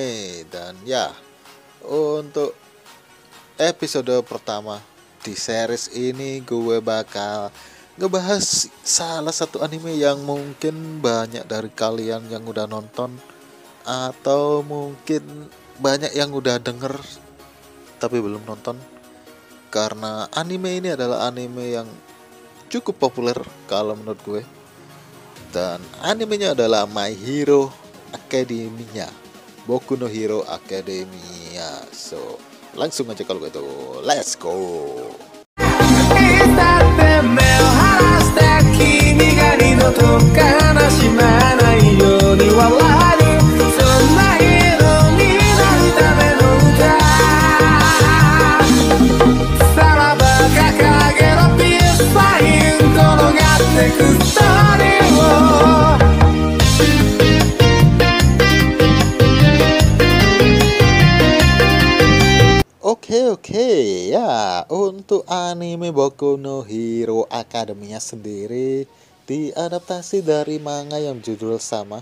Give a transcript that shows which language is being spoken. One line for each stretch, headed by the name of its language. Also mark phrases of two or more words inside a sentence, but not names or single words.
Indonesian: Dan ya, untuk episode pertama di series ini gue bakal ngebahas salah satu anime yang mungkin banyak dari kalian yang udah nonton, atau mungkin banyak yang udah denger tapi belum nonton. Karena anime ini adalah anime yang cukup populer kalau menurut gue. Dan animenya adalah My Hero Academia, Boku no Hero Academia. So langsung aja kalau gitu,
English: let's go.
Japanese: 君が二度と悲しまないように笑えるそんな色になるための歌さらば掲げろピースサイン転がってくストーリーを
Indonesian: Oke ya, untuk anime Boku no Hero Academia sendiri diadaptasi dari manga yang judul sama.